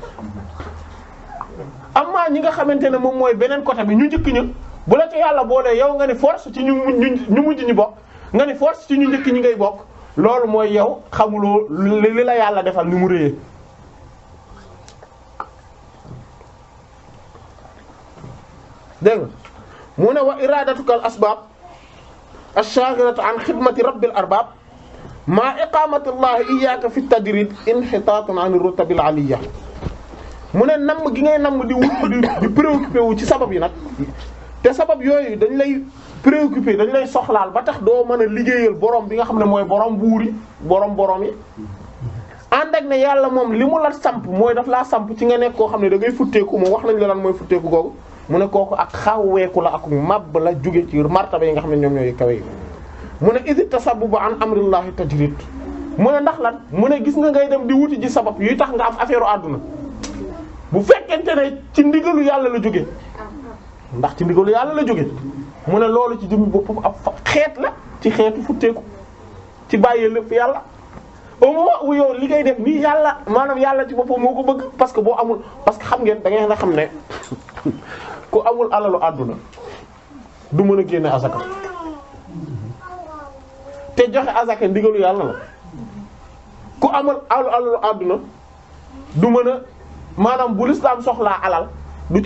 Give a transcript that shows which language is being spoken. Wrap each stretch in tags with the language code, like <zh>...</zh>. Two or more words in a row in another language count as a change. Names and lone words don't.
<wo>amma ñi nga xamante ne moom mooy beneen côté bi ñu njëkk ña bu la ci yàlla boolee yow nga ni force ci ñu mujj ñi bokk nga ni force ci ñu njëkk ñi ngay bokk loolu mooy yow xamuloo li la yàlla defal ni mu réyee. dégg nga mu ne</wo> <ar>وإرادتك الأسباب الشاغلة عن خدمة رب الأرباب مع إقامة الله إياك في تجريد انحطاط عن الرتب العلية</ar> <wo>mu ne namm gi ngay namm di wut di préoccupé wu ci sabab yi nag te sabab yooyu dañ lay préoccupé dañ lay soxlaal ba tax doo mën a liggéeyal borom bi nga xam ne mooy borom buur yi borom yi ànd ak ne yàlla moom li mu la samp mooy daf laa samp ci nga nekk koo xam ne da ngay futteeku moom wax nañ la lan mooy futteeku googu mu ne kooku ak xawweeku la ak màbb la jóge ci martaba yi nga xam ne ñoom ñooy kawe yi mu ne</wo> <ar>إذ التسبب عن أمر الله</ar> <wo>tajrid mu ne ndax lan mu ne gis nga ngay dem di wuti ji sabab yuy tax nga am affaire àdduna bu fekkente ne ci ndigalu yàlla la jóge ndax ci ndigalu yàlla la jóge mu ne loolu ci jëmmi boppam ab xeet la ci xeetu futteeku ci bàyyee lépp yàlla</wo> <fr>au moment où</fr> <wo>yow li ngay def nii yàlla maanaam yàlla ci boppam moo ko bëgg</wo> <fr>parce que</fr> <wo>boo amul</wo> <fr>parce que</fr> <wo>xam ngeen da ngeen a xam ne ku amul alalu àdduna du mën a génne azaka te joxe azaka ndigalu yàlla la ku amul alalu àdduna du mën a maanaam bu lislaam soxlaa alal du ci</wo>